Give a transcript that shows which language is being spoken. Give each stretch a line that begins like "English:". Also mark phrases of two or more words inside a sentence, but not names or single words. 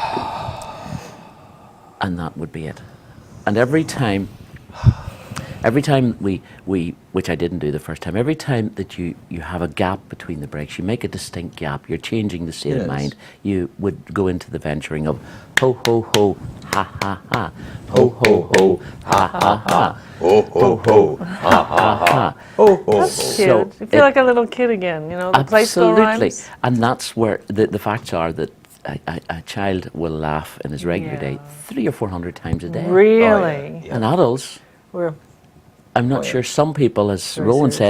English: And that would be it. And every time we which I didn't do the first time, every time that you have a gap between the breaks, you make a distinct gap, you're changing the state Yes. of mind, you would go into the venturing of ho, ho, ho, ha, ha, ha, ho, ho, ho, ha, ha, ha, Ho, ho, ho. Ha, ha, ha. Ho, ho, that's ho. cute. So you feel like a little kid again, you know, the playful absolutely. rhymes. And that's where the facts are that a child will laugh in his regular day 300 or 400 times a day. Really? Yeah. And adults, We're I'm not Oh, yeah. sure, some people, as Very Rowan serious.